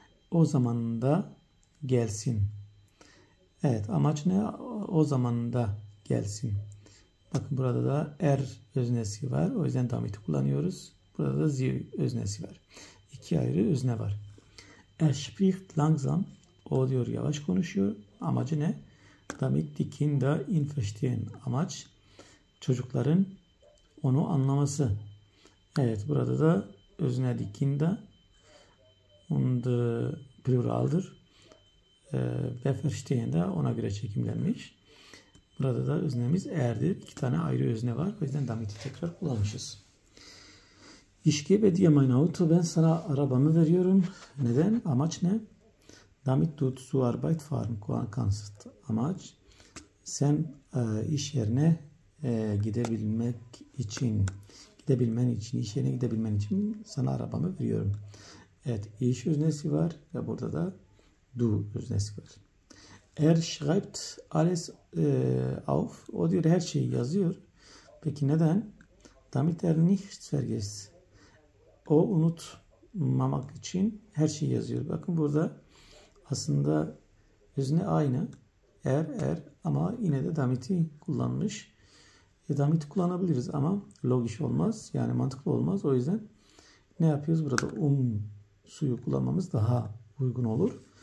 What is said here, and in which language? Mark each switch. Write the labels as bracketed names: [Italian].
[Turkish] O zamanında gelsin. Evet, amaç ne? O zamanında gelsin. Bakın burada da öznesi var. O yüzden damit'i kullanıyoruz. Burada da sie öznesi var. İki ayrı özne var. [German] Er spricht langsam. [Turkish] O diyor yavaş konuşuyor. Amacı ne? [German] Damit die Kinder ihn verstehen. [Turkish] Amaç çocukların onu anlaması. Evet, burada da özne die Kinder und pluraldır. Ve verstehen de ona göre çekimlenmiş. Burada da öznemiz er'dir. İki tane ayrı özne var. O yüzden damit'i tekrar kullanmışız. [German] Ich gebe dir mein Auto. [Turkish] Ben sana arabamı veriyorum. Neden? Amaç ne? [German] Damit du zur Arbeit fahren kannst. [Turkish] Amaç sen iş yerine gidebilmen için, iş yerine gidebilmen için sana arabamı veriyorum. Evet, ich öznesi var ve burada da du öznesi var. [German] Er schreibt alles auf. [Turkish] O diyor her şeyi yazıyor. Peki neden? [German] Damit er nichts vergisst. [Turkish] O unutmamak için her şeyi yazıyor. Bakın burada aslında özne aynı. Er ama yine de damit'i kullanmış. Damit'i kullanabiliriz ama logik olmaz. Yani mantıklı olmaz. O yüzden ne yapıyoruz? Burada suyu kullanmamız daha uygun olur.